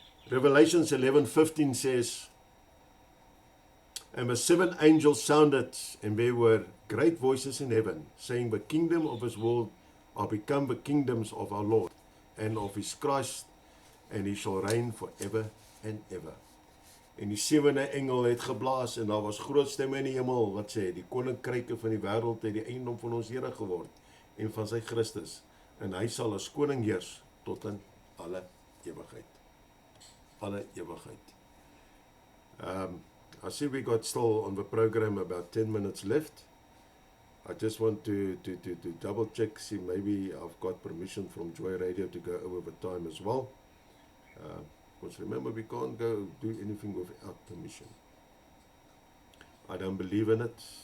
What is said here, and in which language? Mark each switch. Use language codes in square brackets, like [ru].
[en] Revelations 11:15 says, And the seven angels sounded, and there were great voices in heaven, saying, The kingdom of this world are become the kingdoms of our Lord, and of His Christ, and He shall reign forever and ever. [af] En die sewende engel het geblaas, en daar was groot stemme in die hemel, wat sê, Die koninkryke van die wêreld het die eiendom van ons Here geword, en van sy Christus, en hy sal as koning heers, tot in alle ewigheid. Alle ewigheid. [en] I see we got still on the program about 10 minutes left. I just want to double check, see maybe I've got permission from Joy Radio to go over the time as well. Because remember, we can't go do anything without permission. I don't believe in it.